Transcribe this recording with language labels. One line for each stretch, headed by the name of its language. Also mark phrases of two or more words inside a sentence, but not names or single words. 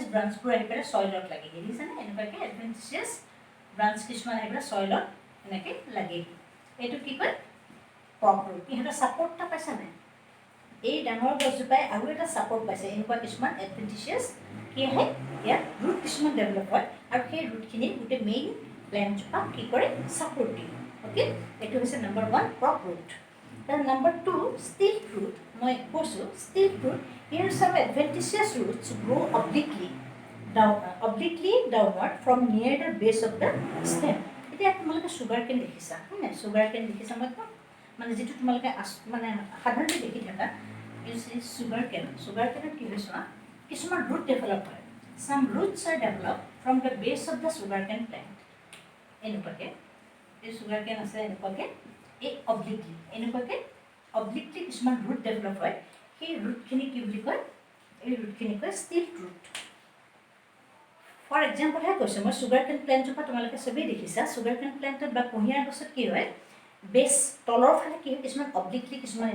Assamese: ব্ৰাঞ্চবোৰ আহি পেলাই চইলত লাগেহি দেখিছানে এনেকুৱাকৈ
English: adventitious branch
Assamese: কিছুমান আহি পেলাই চইলত এনেকৈ লাগেহি এইটো কি কয়
English: prop root
Assamese: ইহঁতৰ ছাপৰ্ট এটা পাইছা নাই এই ডাঙৰ গছজোপাই আৰু এটা ছাপৰ্ট পাইছে এনেকুৱা কিছুমান এডভেন্টিচিয়াছ কি আহে ইয়াত ৰুট কিছুমান ডেভেলপ হয় আৰু সেই ৰুটখিনি গোটেই
English: main plantজোপাক
Assamese: কি কৰে ছাপৰ্ট দিয়ে অ'কে এইটো হৈছে নম্বৰ 1
English: prop root then number 2 stilt root
Assamese: মই কৈছোঁ
English: stilt root here some adventitious roots grow obliquely downward from near the base of the
Assamese: stem এতিয়া তোমালোকে
English: sugar cane
Assamese: দেখিছা হয় নাই
English: sugar cane
Assamese: দেখিছা মানে যিটো তোমালোকে মানে সাধাৰণতে দেখি থাকা
English: sugar caneত
Assamese: কি হয় চোৱা কিছুমান
English: root develop
Assamese: হয়
English: some roots are developed from the base of the sugarcane plant
Assamese: এনেকুৱাকৈ এই
English: sugar cane
Assamese: আছে এনেকুৱাকৈ এই অব্লিকলি কিছুমান
English: root develop
Assamese: হয় সেই ৰুটখিনি কি বুলি কয় এই ৰুটখিনি কয়
English: stilt root for exampleহে
Assamese: কৈছোঁ মই
English: sugar cane plantজোপা
Assamese: তোমালোকে চবেই দেখিছা
English: sugar cane plantত
Assamese: বা কুঁহিয়াৰ গছত কি হয় বেছ তলৰ ফালে কি হয় কিছুমান অব্লিকলি কিছুমান